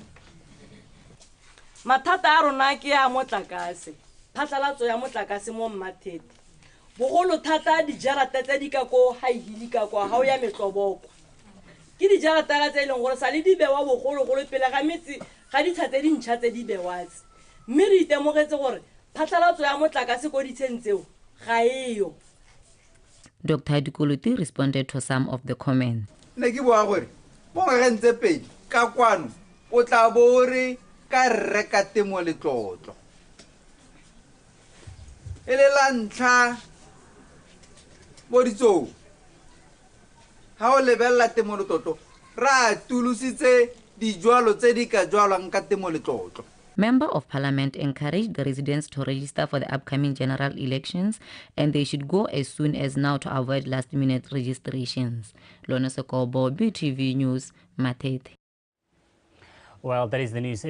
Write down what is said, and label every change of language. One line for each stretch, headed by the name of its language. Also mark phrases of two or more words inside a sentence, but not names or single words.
Tswana: Mathata a rona ke ya motlakase phatlalatso ya motlakase mo Matete bogolo thata dijarata tse di ka ko haihili ka kwa ha o ya metloboko ke dijarata tse leng gore sa le di bewa bogolo go le pele ga metsi ga di thatse di ntšha tse di bewatse mme re itemogetse gore phatlalatso ya motlakase ko ditsentseo ga eyo.
English: Dr. Dikoloti responded to some of the comments.
Tswana: Ne ke bua gore mo ngagentse pedi ka kwano o tla bore ka reka temo le tlotlo ele la ntlha mo ditsong ha o lebella temo le tlotlo ra tulusitse dijwalo tse di ka jwalwang ka temo le tlotlo.
English: Member of Parliament encouraged the residents to register for the upcoming general elections, and they should go as soon as now to avoid last-minute registrations. Lona Sokobo, BTV News, Matete. Well, that is the news.